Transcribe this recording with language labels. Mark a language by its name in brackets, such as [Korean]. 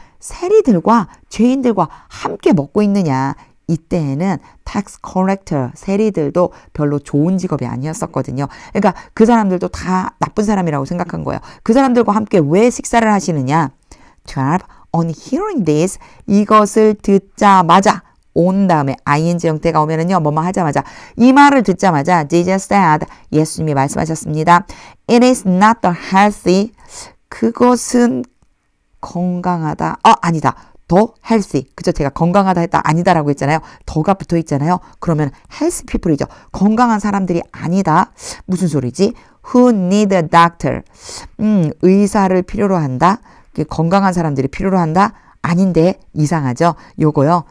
[Korean] 세리들과 죄인들과 함께 먹고 있느냐? 이때에는 tax collector, 세리들도 별로 좋은 직업이 아니었었거든요. 그러니까 그 사람들도 다 나쁜 사람이라고 생각한 거예요. 그 사람들과 함께 왜 식사를 하시느냐? 12. [English] On hearing this, [Korean] 이것을 듣자마자 온 다음에 ing 형태가 오면은요, 뭐뭐 하자마자 이 말을 듣자마자 [English] Jesus said, [Korean] 예수님이 말씀하셨습니다. [English] It is not the healthy, [Korean] 그것은 건강하다. 아니다. 더 healthy. 그죠? 제가 건강하다 했다. 아니다라고 했잖아요. 더가 붙어 있잖아요. 그러면 healthy people이죠. 건강한 사람들이 아니다. 무슨 소리지? [English] Who need a doctor. [Korean] 의사를 필요로 한다. 건강한 사람들이 필요로 한다. 아닌데 이상하죠? 요거요.